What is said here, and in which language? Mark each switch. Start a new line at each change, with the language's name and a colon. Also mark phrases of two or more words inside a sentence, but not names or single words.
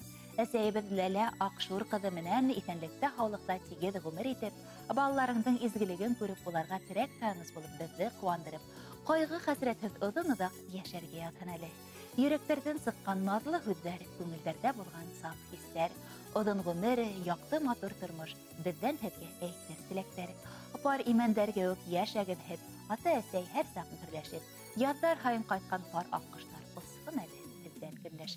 Bashkir: Әсәйебезләре Акшур кызы менән исәнлектә, һаулыкта тигез гомер итеп, балаларыңдың изгелеген күреп, уларга терәк таныс булып, безне куандырып, кайгы хәсрәтһез озын-озак яшәргә ятһын әле. Йөрәкләрдән сыккан назлы һүзләр, күңелләрдә булган саф хисләр, озын гомер, якты матур тормыш, бездән һеҙгә әйтер теләктәр. Пар имәндәргә үк яшәгез һеҙ, ата-әсәй һәр саҡ берләшеп, яҙҙар һайын ҡайтҡан пар аҡҡоштар осһон әле һеҙҙән көнләшеп.